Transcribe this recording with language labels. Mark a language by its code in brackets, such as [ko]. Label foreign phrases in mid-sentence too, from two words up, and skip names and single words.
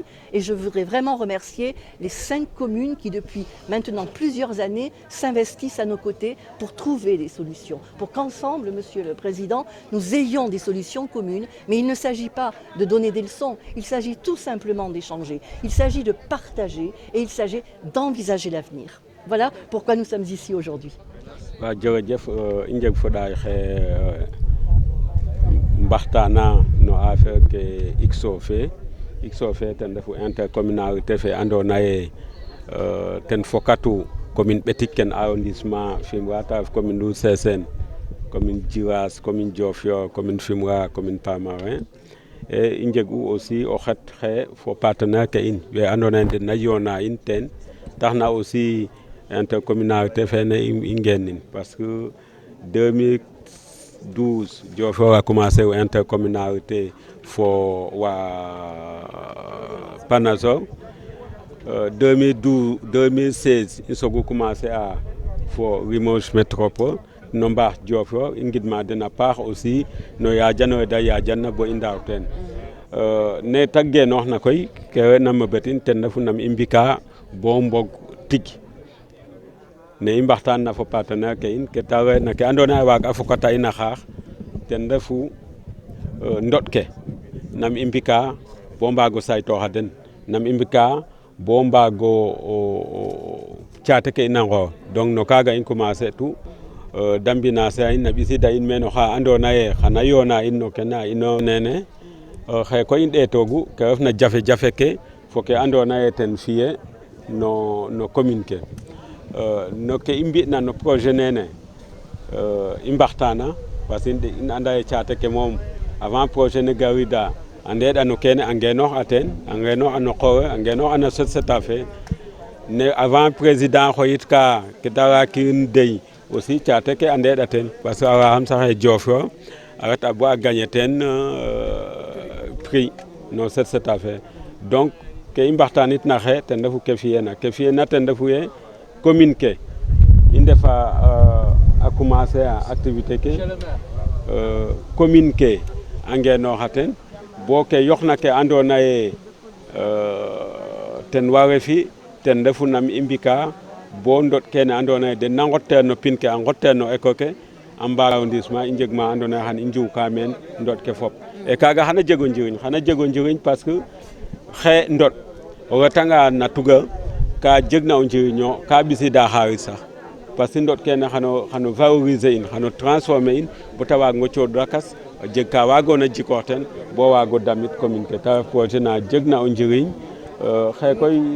[fr] Et je voudrais vraiment remercier les 5 communes qui, depuis maintenant plusieurs années, s'investissent à nos côtés pour trouver des solutions. Pour qu'ensemble, Monsieur le Président, nous ayons des solutions communes. Mais il ne s'agit pas de donner des leçons, il s'agit tout simplement d'échanger. Il s'agit de partager et il s'agit d'envisager l'avenir. Voilà pourquoi nous sommes ici aujourd'hui. [srr] Mbaxtana no affaire ke ICSO fe ten refu intercommunalité fe andoona ye ten fokatu commune Ɓetik ken arrondissement Fimela ta ref [fr] commune Loul Sesene, commune Djiras, commune Diofior, commune Fimela, commune Palmarin. [srr] Et i njeg'u aussi o xet xe fo partenaire ke in we andoona yee den na yoona in ten taxna aussi intercommunalité fene i ngeenin parce que 2012 Diofior [fr] a commencé au intercommunalité [srr] fo wa Panazol. 2016 i sogu commencé a fo Limoges Métropole no mbaax Diofior i ngidma den a paax aussi no yaajanoyo da yaajanna bo i ndaaw teen ne ta genooxna koy ke na mëbëtin ten refu nam i mbika bo mbog tig ne i mbaxtaan fo partenaire ke in ke ta reena ke andoona yee waaga fokata in a xaax ten refu ndot ke nam i mbika bo mbaago saytooxa den nam i mbika bo mbaago caate ke in a nqoox donc no kaaga i commencer tu da mbinase a in a ɓisida in meen oxa andoona yee xana yoona in no kene a ino nene xaye koy i ɗeetoogu ke refna jafe-jafe ke fo ke andoona yee ten fi'e no commune ke no ke i mbi'na no projet nene i mbaxtaana parce que i anda yee caate ke moom avant projet ne gariida a ndeeɗa no kene a ngeenoox a teen a ngeenoox no qoox a ngeenoox no société fe ne [fr] avant président [srr] xoyitka ke ta waakin dey aussi caate ke a ndeeɗa teen parce que a waaxam sax e Diofior a reta bo a gagner teen prix no société fe donc ke i mbaxtaanit na xee ten refu ke fi'eena ten refu ye commune ke i ndefa a commencer a activité ke commune ke a ngeenooxa ten bo ke yoqna ke andoona ye ten wa refi ten refu nam i mbi'ka bo ndot kene andoona ye den na nqoteer no pin ke a nqoteer no éco ke a mbaag arrondissement i njeg ma andoona ye xan i njuwka meen ndot ke fop e kaaga xana jeg o njiriñ parce que xe ndot o retanga na tuga ka jegna o njiriñ ka ɓisiida xaalis sax parce que ndot kene xano valoriser in xano transformer in bo ta waag ngo cooɗ lakas jeg ka waagoona jikoox ten bo waago damit commune ke ta ref projet na jegna o njiriñ xe koy